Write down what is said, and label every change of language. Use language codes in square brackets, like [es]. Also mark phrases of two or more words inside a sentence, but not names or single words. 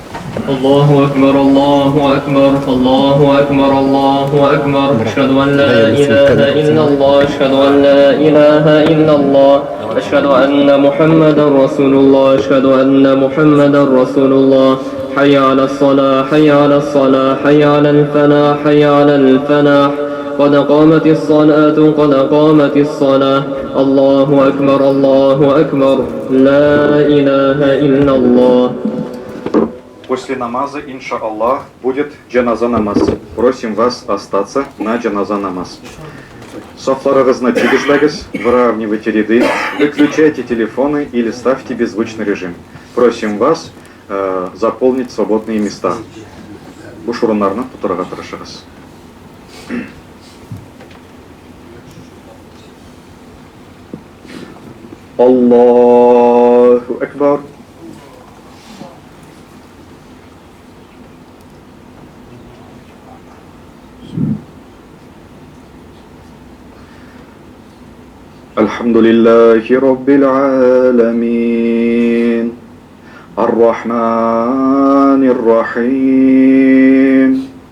[ar] الله أكبر الله أكبر الله أكبر الله أكبر أشهد أن لا إله إلا الله أشهد أن لا إله إلا الله أشهد أن محمدا رسول الله أشهد أن محمدا رسول الله حي على الصلاة حي على الصلاة حي على الفلاح حي على الفلاح قد قامت الصلاة قد قامت الصلاة الله أكبر الله أكبر لا إله إلا الله. [ru] После намаза, иншаллах, будет джаназа намаз. Просим вас остаться на джаназа намаз. [tt] Софларыгызны тигізбәгіз, [ru] выравнивайте ряды, выключайте телефоны или ставьте беззвучный режим. Просим вас заполнить свободные места. [tt] Буш урыннарны тутырга тырышыгыз. [ar] الله أكبر. الحمد لله رب العالمين الرحمن الرحيم